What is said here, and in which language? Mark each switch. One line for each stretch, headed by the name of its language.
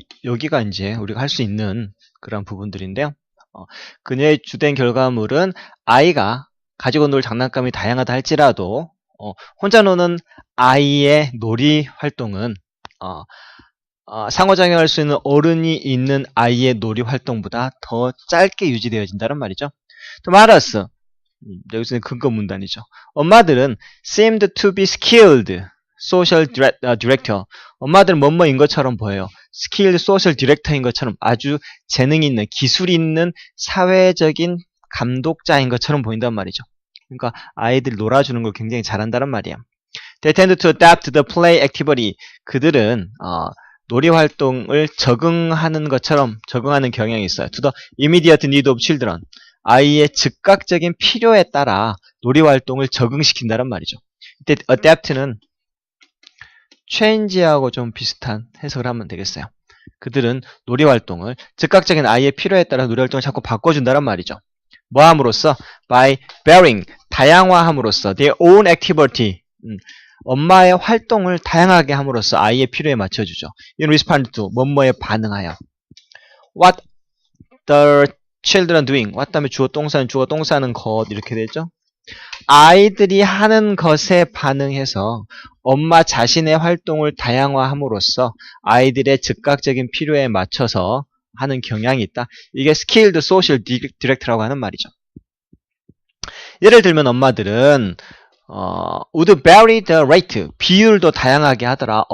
Korean: 여기가 이제 우리가 할 수 있는 그런 부분들인데요. 그녀의 주된 결과물은 아이가 가지고 놀 장난감이 다양하다 할지라도 혼자 노는 아이의 놀이 활동은 상호작용할 수 있는 어른이 있는 아이의 놀이 활동보다 더 짧게 유지되어진다는 말이죠. 또 말하스 여기서는 근거 문단이죠. 엄마들은
English: seemed to be skilled social director.
Korean: 엄마들은 뭐뭐인 것처럼 보여요.
English: skilled social director
Korean: 인 것처럼 아주 재능 있는, 기술 있는 사회적인 감독자인 것처럼 보인단 말이죠. 그러니까 아이들이 놀아주는 걸 굉장히 잘한다는 말이에요.
English: They tend to adapt the play activity.
Korean: 그들은 놀이 활동을 적응하는 것처럼 적응하는 경향이 있어요.
English: To the immediate need of children.
Korean: 아이의 즉각적인 필요에 따라 놀이 활동을 적응시킨다는 말이죠. 이때 adapt는 change하고 좀 비슷한 해석을 하면 되겠어요. 그들은 놀이 활동을 즉각적인 아이의 필요에 따라 놀이 활동을 자꾸 바꿔준다는 말이죠. 뭐 함으로써?
English: By varying,
Korean: 다양화함으로써
English: their own activity,
Korean: 엄마의 활동을 다양하게 함으로써 아이의 필요에 맞춰주죠.
English: In respond to,
Korean: 뭐뭐에 반응하여.
English: What the children doing.
Korean: what 다음에 주어 동사는 주어 동사는 것 이렇게 되죠. 아이들이 하는 것에 반응해서 엄마 자신의 활동을 다양화함으로써 아이들의 즉각적인 필요에 맞춰서 하는 경향이 있다. 이게 skilled social director라고 하는 말이죠. 예를 들면 엄마들은
English: would vary the rate,
Korean: 비율도 다양하게 하더라.